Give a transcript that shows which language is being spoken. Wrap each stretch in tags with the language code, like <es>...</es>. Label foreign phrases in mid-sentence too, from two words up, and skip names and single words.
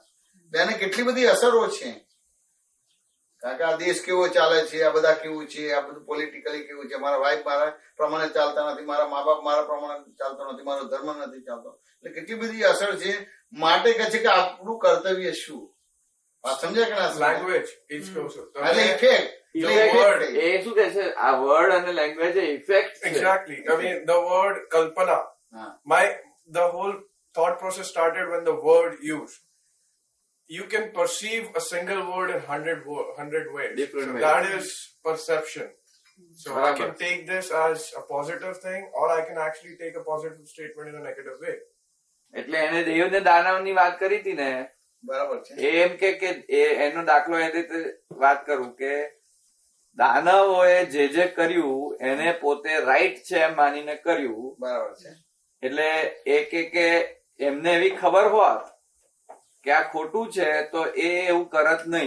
<gu>એને કેટલી બધી અસરો છે, કારણ કે આ દેશ કેવો ચાલે છે, આ બધા કેવું છે, આ બધું પોલિટિકલી કેવું છે, મારા વાઈફ મારા પ્રમાણે ચાલતા નથી, મારા મા બાપ મારા પ્રમાણે ચાલતો નથી, મારો ધર્મ નથી ચાલતો. એટલે કેટલી બધી અસર છે. માટે કહે છે કે આપણું કર્તવ્ય શું? વાત સમજ્યા કે ના સમજ્યા?</gu> <en>Language is closer.</en> <gu>એટલે ઇફેક્ટ word. એ શું કે છે આ વર્ડ અને</gu> <en>language effect</en> <gu>છે.</gu> <en>Exactly. I mean, the word kalpana.</en> <gu>હા.</gu> <en>The whole thought process started when the word used. You can perceive a single word in 100 ways. Different So ways. that is perception. So I</en> <gu>Barabar.</gu> <en>can take this as a positive thing, or I can actually take a positive statement in a negative way.</en> <gu>એટલે એને દેવ ને દાનવની વાત કરી હતી ને, બરાબર છે. એ એમ કે એનો દાખલો એ રીતે વાત કરું કે દાનવોએ જે કર્યું એને પોતે રાઈટ છે એમ માનીને કર્યું. બરાબર છે. એટલે એ કે એમને એવી ખબર હોત કે આ ખોટું છે તો એ એવું કરત નહીં.</gu>